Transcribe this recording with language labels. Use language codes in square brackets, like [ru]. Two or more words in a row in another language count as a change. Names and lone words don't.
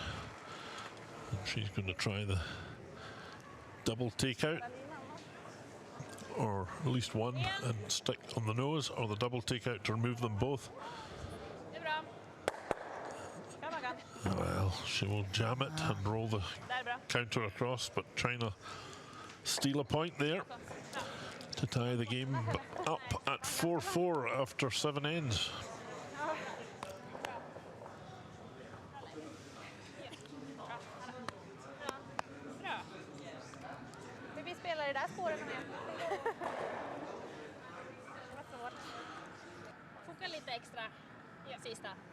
[en] And she's going to try the double takeout, or at least one, and stick on the nose, or the double takeout to remove them both. Well, she will jam it and roll the counter across, but trying to steal a point there to tie the game up at 4-4 after 7 ends. [sv] Foka lite extra. Sista.